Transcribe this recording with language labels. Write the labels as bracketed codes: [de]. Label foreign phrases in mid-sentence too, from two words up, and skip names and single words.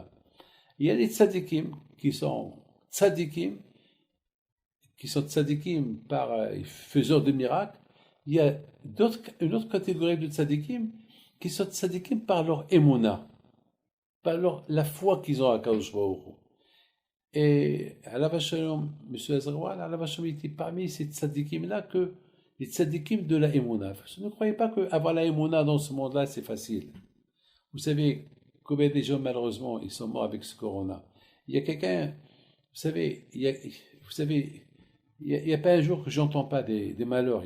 [fr] Il y a des tzaddikim qui sont tzaddikim par faiseurs de miracles. Il y a une autre catégorie de tzaddikim qui sont tzaddikim par leur émouna, par la foi qu'ils ont à [he] קדוש ברוך הוא. [fr] Et [he] עליו השלום, [fr] M. Azarwal, [he] עליו השלום [fr] était parmi ces tzaddikim-là que les tzaddikim de la émouna. Ne croyez pas qu'avoir la émouna dans ce monde-là, c'est facile. Vous savez, combien de gens, malheureusement, ils sont morts avec ce corona. Il y a quelqu'un, vous savez, il y a pas un jour que j'entends pas des malheurs.